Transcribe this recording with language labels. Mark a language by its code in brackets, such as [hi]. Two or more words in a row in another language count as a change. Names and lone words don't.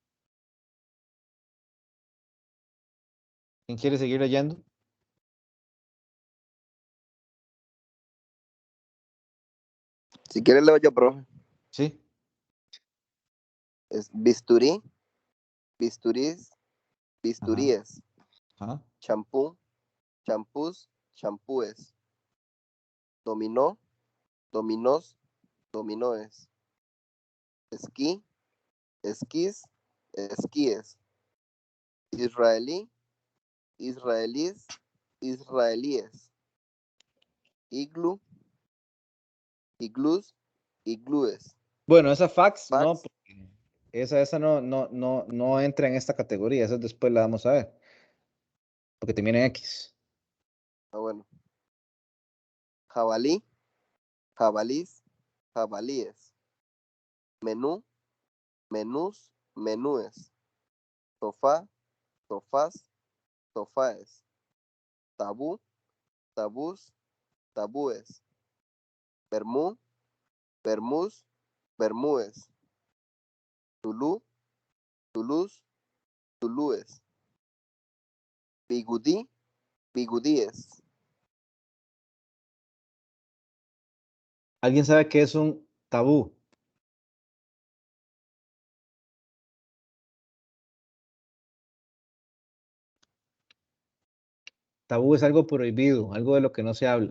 [es] ¿Quién quiere seguir leyendo? Si quieres leo yo, profe. Sí. Es bisturí, bisturís, bisturíes, Ajá. champú, champús, champúes, dominó, dominós, dominóes, esquí, esquís, esquíes, israelí, israelíes, israelíes, iglú, iglús, iglúes, Bueno, esa fax no, fax, porque esa no entra en esta categoría. Esa después la vamos a ver. Porque termina en X. bueno, jabalí, jabalís, jabalíes, menú, menús, menúes, sofá, sofás, sofáes, tabú, tabús, tabúes, bermú, bermús, bermúes, tulú, tulús, tulúes, bigudí, bigudíes. ¿Alguien sabe qué es un tabú? Tabú es algo prohibido, algo de lo que no se habla.